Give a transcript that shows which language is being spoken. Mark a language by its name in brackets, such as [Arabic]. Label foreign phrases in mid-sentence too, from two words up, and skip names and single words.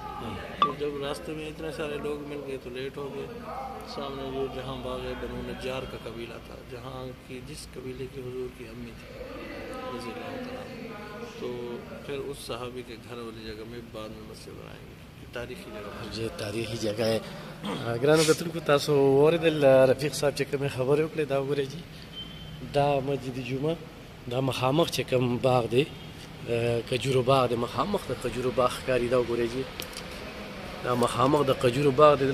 [Urdu] تو جب راستے میں اتنے سارے لوگ مل گئے تو لیٹ ہو گئے. سامنے جو جہاں باغ بنو نجار کا قبیلہ تھا، جہاں کی جس قبیلے کی حضور کی امی تھی [Arabic] رضی اللہ تعالیٰ، [Urdu] تو پھر اس صحابی کے گھر والی جگہ میں بعد میں مسجد بنائیں گے. تاریخی جگہ پر یہ تاریخی جگہ ہے. [Pashto] ګرانو کتونکو تاسو واورېدل رفیق صاحب چې کومې خبرې وکړې دا وګورئ جي دا مسجد جمعه دا مخامخ چې کوم باغ دی کجورو باغ دی، مخامخ د کجورو باغ ښکاري. دا وګورئ جي دا مخامخ د کجورو باغ دی.